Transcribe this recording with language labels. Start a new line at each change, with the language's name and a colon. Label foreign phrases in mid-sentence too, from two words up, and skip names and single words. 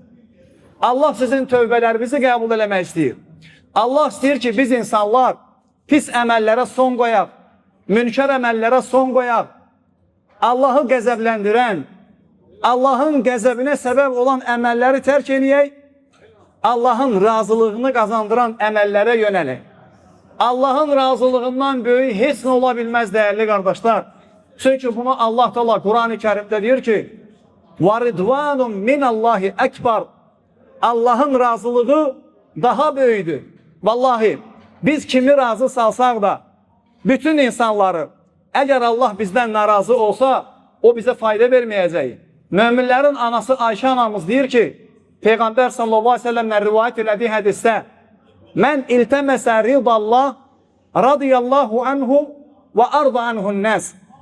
Azerbaijani: Allah sizin tövbələrinizi qəbul eləmək istəyir. Allah istəyir ki, biz insanlar pis əməllərə son qoyaq, münker əməllərə son qoyaq, Allahı qəzəbləndirən, Allahın qəzəbinə səbəb olan əməlləri tərk eləyək, Allahın razılığını qazandıran əməllərə yönələk. Allahın razılığından böyük heç nə ola bilməz dəyərli qardaşlar. Çünki bunu Allah Teala Quran-ı Kərimdə deyir ki,
Arabic: وَرِدْوَانٌ مِنَ اللّٰهِ əkbar.
Azerbaijani: Allahın razılığı daha böyüdür. Vallahi biz kimi razı salsaq da, bütün insanları, əgər Allah bizdən narazı olsa, o bizə fayda verməyəcək. Möminlərin anası Ayşə anamız deyir ki, Peyğəmbər
Arabic: صلى الله عليه وسلم
Azerbaijani: rivayət elədiyi hədisdə,
Arabic: من التمس رضا الله رضي الله عنه وأرضى عنه الناس.